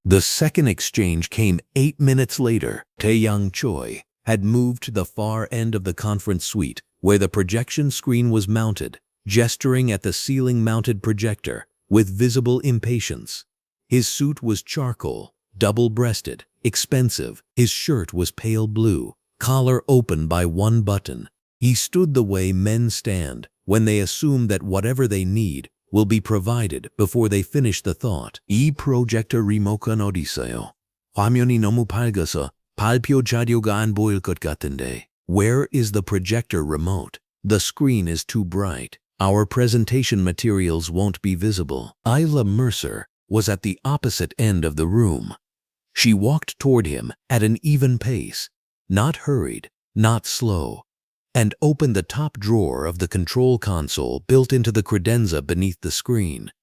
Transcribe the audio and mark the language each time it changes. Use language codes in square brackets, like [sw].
[en] The second exchange came 8 minutes later. Tae-Yang Choi had moved to the far end of the conference suite where the projection screen was mounted, gesturing at the ceiling-mounted projector with visible impatience. His suit was charcoal, double-breasted, expensive. His shirt was pale blue, collar open by 1 button. He stood the way men stand when they assume that whatever they need will be provided before they finish the thought. [ko] 이 프로젝터 리모컨 어디서요? 화면이 너무 밝아서 발표 자료가 안 보일 것 같은데. [en] Where is the projector remote? The screen is too bright. Our presentation materials won't be visible. Isla Mercer was at the opposite end of the room. She walked toward him at an even pace, not hurried, not slow, and opened the top drawer of the control console built into the credenza beneath the screen.